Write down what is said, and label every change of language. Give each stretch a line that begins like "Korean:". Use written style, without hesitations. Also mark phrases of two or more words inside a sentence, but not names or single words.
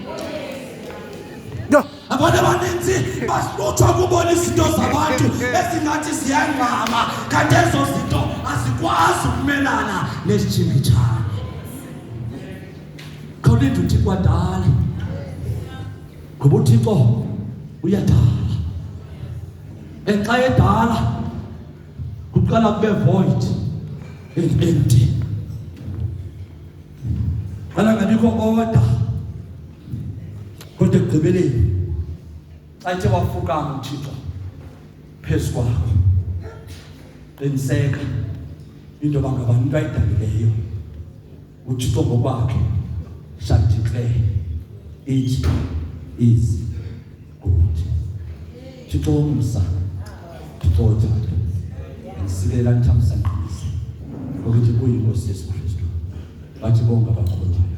Xhosa: Abantu abaninzi basihlutshwa kubona izinto zabantu esingathi ziyangqama kanti ezo zinto azikwazi ukumelana nesitshingitshane. Khawulinda uThixo adala ngoba uThixo uyadala. Xa edala kuqala kube
English: void and empty.
Xhosa: Qala ngabikho order kodwa ekugqibeleni xa ethe wafukama uThixo phezu kwakho qiniseka into bangabani into ayidalileyo uThixo ngokwakhe
English: shall declare it is good.
Xhosa: Thixo umsa Thixo uthando ngisilela nithamsanqisa ukuthi kuyinkosi yesu Kristu bathi bonke abakhona